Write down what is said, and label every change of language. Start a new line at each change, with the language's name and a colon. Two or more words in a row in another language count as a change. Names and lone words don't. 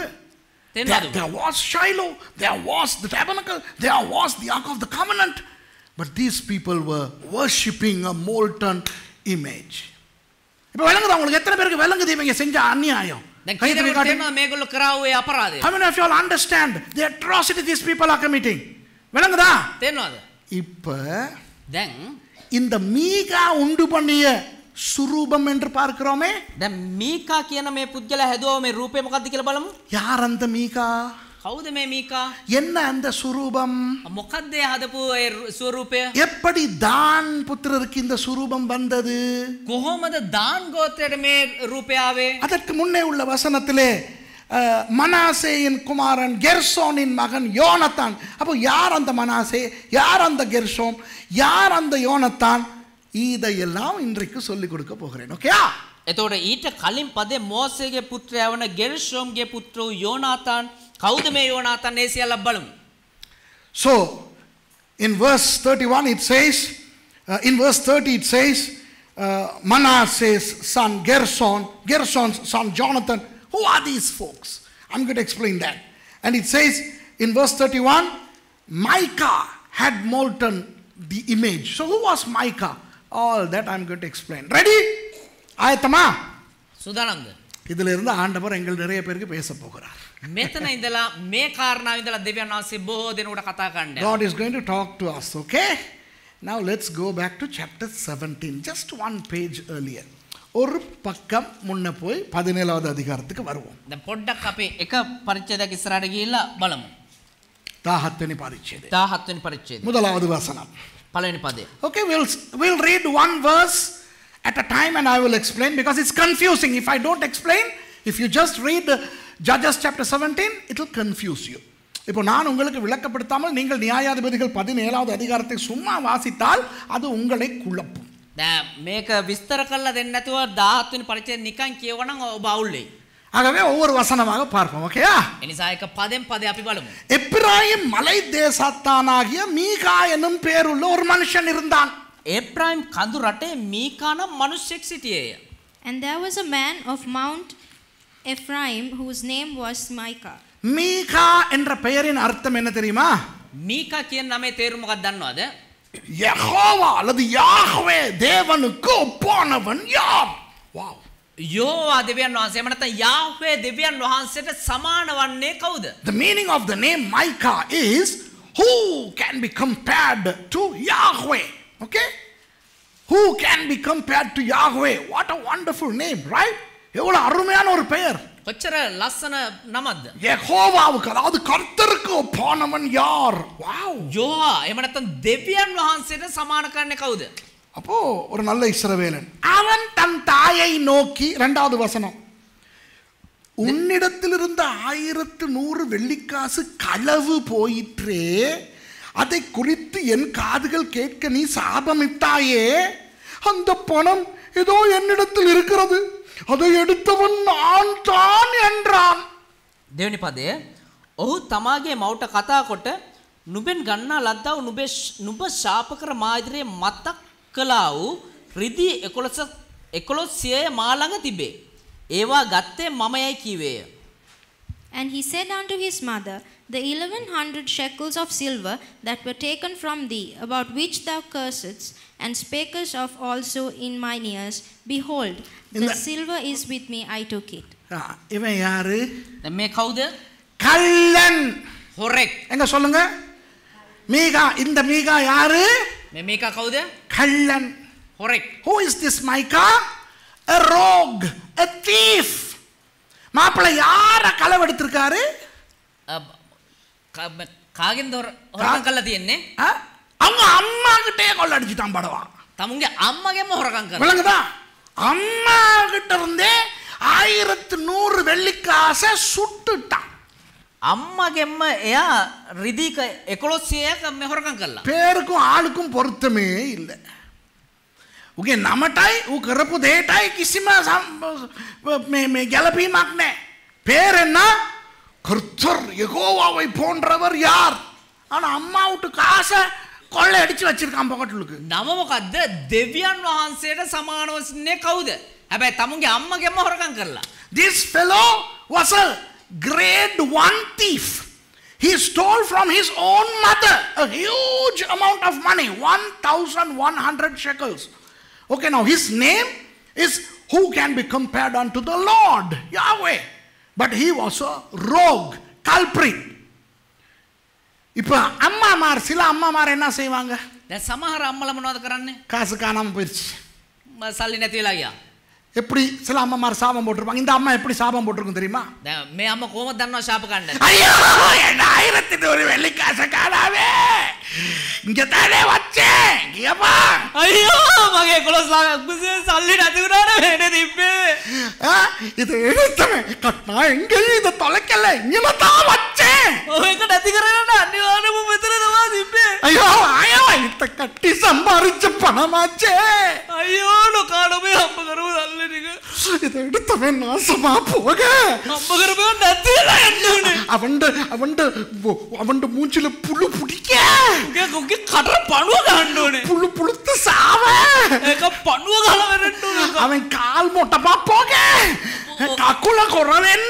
English: There was Shiloh, there was the tabernacle, there was the Ark of the Covenant. But these people were worshipping a molten image.
Tamil: இப்போ விளங்குதா உங்களுக்கு? எத்தனை பேருக்கு விளங்குது இவங்க செஞ்ச அநியாயம்?
Sinhala: දැන් කීයකට තේරෙනවා මේගොල්ලෝ කරාවේ අපරාධය.
English: How many of you all understand the atrocity these people are committing?
Tamil: விளங்குதா?
Sinhala: තේරෙනවද?
Tamil: இப்போ
Sinhala: දැන්
Tamil: இந்த மீகா உண்டு பண்ணிய சுரூபம் என்று பார்க்கிறோமே.
Sinhala: දැන් මීකා කියන මේ පුද්ගලයා හැදුවා මේ රූපේ මොකක්ද කියලා බලමු.
Tamil: யார் அந்த மீகா?
Sinhala: කවුද මේ මීකා?
Tamil: என்ன அந்த சுரூபம்?
Sinhala: මොකක්ද හදපු ඒ ස්වරූපය?
Tamil: எப்படி தான் புத்திரருக்கு இந்த சுரூபம் வந்தது?
Sinhala: කොහොමද දාන් ගෝත්‍රයට මේ රූපය ආවේ?
Tamil: அதற்கு முன்னே உள்ள வசனத்திலே மனாசேயின் குமாரன் கெர்சோனின் மகன் யோனத்தான். அப்போ யார் அந்த மனாசே, யார் அந்த கெர்சோம், யார் அந்த யோனத்தான், இதையெல்லாம் இன்றைக்கு சொல்லிக் கொடுக்க போகிறேன். ஓகேயா?
Sinhala: එතකොට ඊට කලින් පදේ මෝසේගේ පුත්‍රයා වන ගෙර්ෂෝම්ගේ පුත්‍ර වූ යෝනාතාන්. කවුද මේ යෝනාතාන්? ඒ සියල්ල බලමු.
English: So in verse 31 it says, in verse 30 it says, Manasseh's son Gershon, Gershon's son Jonathan. Who are these folks? I'm going to explain that. And it says in verse 31, Micah had molten the image. So who was Micah? All that I'm going to explain. Ready?
Tamil: ஆயத்தமா?
Sinhala: සූදානම්ද?
Tamil: இதில இருந்து ஆண்டவர் எங்கள் நிறைய பேருக்கு பேச போகிறார்.
Sinhala: මෙතන ඉඳලා මේ කාරණාව ඉඳලා දෙවියන් වහන්සේ බොහෝ දෙනෙකුට කතා කරන්න.
English: God is going to talk to us, okay? Now let's go back to chapter 17, just one page earlier.
Tamil: ஒரு பக்கம் முன்ன போய் 17வது அதிகாரத்துக்கு வருவோம்.
Sinhala: දැන් පොඩ්ඩක් අපි එක පරිච්ඡේදයක් ඉස්සරහට ගිහිල්ලා බලමු. 17 වෙනි පරිච්ඡේදය. 17 වෙනි පරිච්ඡේදය.
Tamil: முதலாவது வசனம்.
Sinhala: පළවෙනි පදය.
English: Okay, we'll read one verse at a time and I will explain because it's confusing. If I don't explain, if you just read Judges chapter 17, it will confuse you.
Tamil: இப்போ நான் உங்களுக்கு விளக்கப்படுத்தாமல் நீங்கள் நியாயாதிபதிகள் 17வது அதிகாரத்தை சும்மா வாசித்தால் அது உங்களை குழப்பும்.
Sinhala: දැන් මේක විස්තර කරලා දෙන්න නැතුව 17 වෙනි පරිච්ඡේදය නිකන් කියවනම් ඔබ අවුල් වෙයි.
Tamil: ஆகவே ஒவ்வொரு வசனமாக பார்ப்போம். ஓகேயா?
Sinhala: එනිසා එක පදෙන් පදේ අපි බලමු.
Tamil: எப்பிராயிம் மலை தேசத்தானாகிய மீகா என்னும் பேருள்ள ஒரு மனுஷன் இருந்தான்.
Sinhala: එප්‍රායිම් කඳු රටේ මීකා නම් මිනිසෙක් සිටියේය.
English: And there was a man of Mount Ephraim whose name was Micah.
Tamil: மீகா என்ற பெயரின் அர்த்தம் என்ன தெரியுமா?
Sinhala: මීකා කියන නමේ තේරුම මොකක්ද දන්නවද?
Tamil: யெகோவா அல்லது யாஹ்வே தேவனுக்கு ஒப்பானவன் யார்? வாவ்.
Sinhala: යෝවා දෙවියන් වහන්සේ එහෙම නැත්නම් යාහ්වේ දෙවියන් වහන්සේට සමාන වන්නේ කවුද?
English: The meaning of the name Micah is who can be compared to Yahweh. Okay? Who can be compared to Yahweh? What a wonderful name, right?
Tamil: எவ்வளவு அருமையான ஒரு பெயர்.
Sinhala: කොච්චර ලස්සන නමක්ද?
Tamil: யெகோவாவுக்கு அதாவது கர்த்தருக்கு ஒப்பானவன் யார்? வாவ்.
Sinhala: යෝවා එහෙම නැත්නම් දෙවියන් වහන්සේට සමාන කරන්නේ කවුද?
Tamil: அப்போ ஒரு நல்ல இஸ்ரவேலன் அவன் தன் தாயை நோக்கி, இரண்டாவது வசனம், உன்னிடத்தில் இருந்த 1100 வெள்ளிக்காசு களவு போயிற்றே, அதை குறித்து என் காதுகள் கேட்க நீ சாபமிட்டாயே, அந்த பணம் ஏதோ என்னிடத்தில் இருக்கிறது, அதை எடுத்தவன் நான் தான் என்றான்.
Sinhala: දෙවෙනි පදය ඔහු තමාගේ මවට කතා කොට නුඹෙන් ගන්නා ලද්දා වූ නුඹ ශාප කර මා ඉදිරියේ මතක් කළා වූ රිදී 1100 මා ළඟ තිබේ. ඒවා ගත්තේ මමයයි කීවේය.
English: And he said unto his mother, the 1100 shekels of silver that were taken from thee, about which thou cursedst, and spakest of also in mine ears, behold, the silver is with me, I took it.
Tamil: இவன் யாரு?
Sinhala: මේ කවුද?
Tamil: கள்ளன்.
Sinhala: හොරෙක්.
Tamil: எங்க சொல்லுங்க? மீகா. இந்த மீகா யாரு?
Sinhala: මේ මේකා කවුද?
Tamil: கள்ளன்.
Sinhala: හොරෙක්.
English: Who is this Micah? A rogue, a thief.
Tamil: மாப்பிள்ளை யார களவெடுத்திருக்காரு?
Sinhala: කාගෙන්ද හොරකම් කරලා තියෙන්නේ?
Tamil: அவங்க அம்மா கிட்டே கொள்ளடிச்சிட்டான் படவா.
Sinhala: තමුන්ගේ අම්මගෙන්ම හොරකම් කරා.
Tamil: விளங்குதா? அம்மா கிட்ட இருந்தே 1100 வெள்ளிக்காசை சுட்டுட்டான்.
Sinhala: අම්මගෙන්ම එයා රිදී 1100ක් මේ හොරකම් කළා.
Tamil: பேருக்கும் ஆளுக்கும் பொருத்தமே இல்லை.
Sinhala: උගේ නමටයි ඌ කරපු දෙයටයි කිසිම මේ ගැලපීමක් නැහැ.
Tamil: பேர் என்ன? கர்த்தர் யெகோவாவை போன்றவர் யார்? ஆனா அம்மா விட்டு காசை கொள்ளை அடிச்சு வச்சிருக்கான் பாக்கெட்டுக்கு.
Sinhala: නම මොකද්ද? දෙවියන් වහන්සේට සමානව සිටින්නේ කවුද? හැබැයි තමුන්ගේ අම්මගෙම හොරකම් කරලා.
English: This fellow was a grade 1 thief. He stole from his own mother a huge amount of money, 1,100 shekels. Okay, now his name is who can be compared unto the Lord, Yahweh. But he was a rogue, culprit.
Tamil: இப்போ அம்மாமார் சில அம்மாமார் என்ன செய்வாங்க?
Sinhala: දැන් සමහර අම්මලා මොනවද කරන්නේ?
Tamil: காசு காணாம போயிடுச்சு.
Sinhala: සල්ලි නැති වෙලා ගියා.
Tamil: எப்படி சில அம்மாமார் சாபம் போட்டிருப்பாங்க. இந்த அம்மா எப்படி சாபம் போட்டிருக்கும் தெரியுமா?
Sinhala: දැන් මේ අම්මා කොහොමද දන්නව ශාප ගන්න?
Tamil: ஐயோ என்ன 1,100 வெள்ளி காசை காணாமே, இங்க தானே வச்சேன், இங்கப்பா.
Sinhala: අයියෝ මගේ 11,000 සල්ලි නැති වුණානේ මේනේ තිබ්බේ.
Tamil: இது எடுத்தவன் கட்டா எங்கேயும் இதை தொலைக்கல, இங்கே தான் வச்சேன்.
Sinhala: ඔයක නැති කරගන්න අනිවාර්යයෙන්ම මෙතන තමයි තිබ්බේ.
Tamil: ஐயோ ஐயோ இத கட்டி சம்பாரிச்ச பணமாச்சே.
Sinhala: අයියෝ නොකාඩ මේ අම්ම කරපු සල්ලි ටික.
Tamil: இதை எடுத்தவன் நாசமா போக.
Sinhala: අම්ම කරපුවා නැති වෙලා යන්න උනේ.
Tamil: அவண்ட மூஞ்சில புழு புடிக்க.
Sinhala: උගේ කට පණුව ගන්න ඕනේ.
Tamil: புழு புழுத்து சாவ.
Sinhala: ඒක පණුව ගහලා වෙරන්න ඕනේ.
Tamil: அவன் கால் மொட்டமா போக. கக்குல குறவேண்ட.